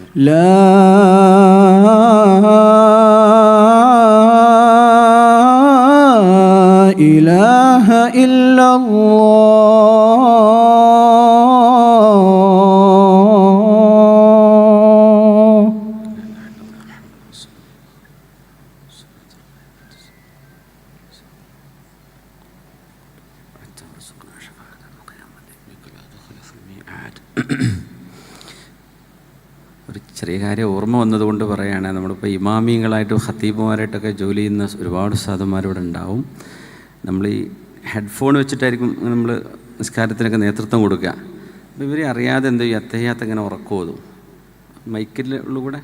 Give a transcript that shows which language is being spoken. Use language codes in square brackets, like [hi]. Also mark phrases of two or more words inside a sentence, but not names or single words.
[ar] لا إله إلا الله حتى رزقنا شفاعة القيامة بك لا تخلف الميعاد [ml] ഒരു ചെറിയ കാര്യം ഓർമ്മ വന്നതുകൊണ്ട് പറയുകയാണ്. നമ്മളിപ്പോൾ ഇമാമിങ്ങളായിട്ടും ഖത്തീബുമാരായിട്ടൊക്കെ ജോലി ചെയ്യുന്ന ഒരുപാട് ഉസ്താദുമാരിവിടെ ഉണ്ടാവും. നമ്മൾ ഈ ഹെഡ്ഫോൺ വെച്ചിട്ടായിരിക്കും നമ്മൾ നിസ്കാരത്തിനൊക്കെ നേതൃത്വം കൊടുക്കുക. അപ്പോൾ ഇവരെ അറിയാതെ എന്ത് ചെയ്യും, അത്തയ്യാത്ത ഇങ്ങനെ ഉറക്കോതും മൈക്കിലുള്ള.